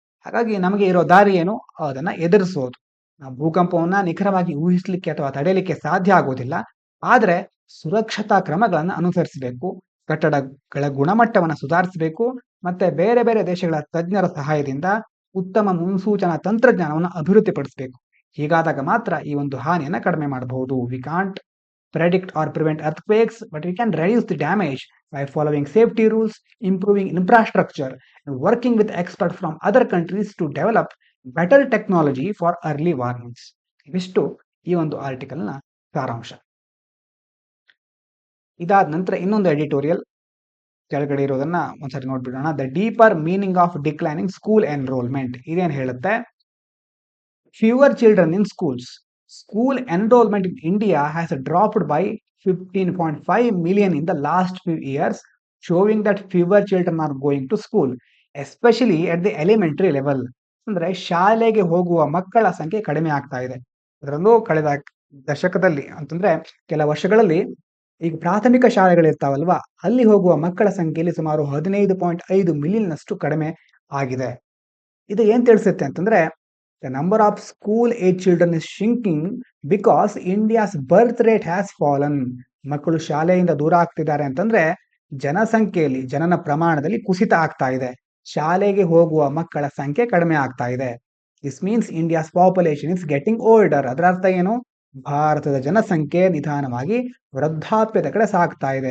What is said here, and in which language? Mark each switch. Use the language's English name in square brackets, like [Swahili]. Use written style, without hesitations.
[Kannada] ಹಾಗಾಗಿ ನಮಗೆ ಇರೋ ದಾರಿ ಏನು? ಅದನ್ನ ಎದುರಿಸೋದು. ನಾವು ಭೂಕಂಪವನ್ನ ನಿಖರವಾಗಿ ಊಹಿಸ್ಲಿಕ್ಕೆ ಅಥವಾ ತಡೆಯಲಿಕ್ಕೆ ಸಾಧ್ಯ ಆಗೋದಿಲ್ಲ, ಆದ್ರೆ ಸುರಕ್ಷತಾ ಕ್ರಮಗಳನ್ನು ಅನುಸರಿಸಬೇಕು, ಕಟ್ಟಡಗಳ ಗುಣಮಟ್ಟವನ್ನು ಸುಧಾರಿಸಬೇಕು, ಮತ್ತೆ ಬೇರೆ ಬೇರೆ ದೇಶಗಳ ತಜ್ಞರ ಸಹಾಯದಿಂದ ಉತ್ತಮ ಮುನ್ಸೂಚನಾ ತಂತ್ರಜ್ಞಾನವನ್ನು ಅಭಿವೃದ್ಧಿಪಡಿಸಬೇಕು. ಹೀಗಾದಾಗ ಮಾತ್ರ ಈ ಒಂದು ಹಾನಿಯನ್ನ ಕಡಿಮೆ ಮಾಡಬಹುದು. [English] We can't predict or prevent earthquakes, but we can reduce the damage by following safety rules, improving infrastructure, and working with experts from other countries to develop better technology for early warnings. [Kannada] ಇವಿಷ್ಟು ಈ ಒಂದು ಆರ್ಟಿಕಲ್ನ ಸಾರಾಂಶ. ಇದಾದ ನಂತರ ಇನ್ನೊಂದು editorial ಕೆಳಗಡೆ ಇರೋದನ್ನ ಒಂದ್ಸರಿ ನೋಡ್ಬಿಡೋಣ. [English] The deeper meaning of declining school enrolment. [Kannada] ಇದೇನ್ ಹೇಳುತ್ತೆ? [English] Fewer children in schools. School enrollment in India has dropped by 15.5 million in the last few years, showing that fewer children are going to school, especially at the elementary level. [Kannada] ಅಂದ್ರೆ ಶಾಲೆಗೆ ಹೋಗುವ ಮಕ್ಕಳ ಸಂಖ್ಯೆ ಕಡಿಮೆ ಆಗ್ತಾ ಇದೆ. ಅದರಲ್ಲೂ ಕಳೆದ ದಶಕದಲ್ಲಿ ಅಂತಂದ್ರೆ ಕೆಲ ವರ್ಷಗಳಲ್ಲಿ ಈಗ ಪ್ರಾಥಮಿಕ ಶಾಲೆಗಳಿರ್ತಾವಲ್ವಾ, ಅಲ್ಲಿ ಹೋಗುವ ಮಕ್ಕಳ ಸಂಖ್ಯೆಯಲ್ಲಿ ಸುಮಾರು 15.5 ಮಿಲಿಯನ್ನಷ್ಟು ಕಡಿಮೆ ಆಗಿದೆ. ಇದು ಏನ್ ತಿಳಿಸುತ್ತೆ ಅಂತಂದ್ರೆ, [English] the number of school-age children is shrinking because India's birth rate has fallen. [Kannada] ಮಕ್ಕಳು ಶಾಲೆಯಿಂದ ದೂರ ಆಗ್ತಿದ್ದಾರೆ ಅಂತಂದ್ರೆ ಜನಸಂಖ್ಯೆಯಲ್ಲಿ, ಜನನ ಪ್ರಮಾಣದಲ್ಲಿ ಕುಸಿತ ಆಗ್ತಾ ಇದೆ. ಶಾಲೆಗೆ ಹೋಗುವ ಮಕ್ಕಳ ಸಂಖ್ಯೆ ಕಡಿಮೆ ಆಗ್ತಾ ಇದೆ. [English] This means India's population is getting older. [Kannada] ಅದರ ಅರ್ಥ ಏನು? ಭಾರತದ ಜನಸಂಖ್ಯೆ ನಿಧಾನವಾಗಿ ವೃದ್ಧಾಪ್ಯದ ಕಡೆ ಸಾಗ್ತಾ ಇದೆ.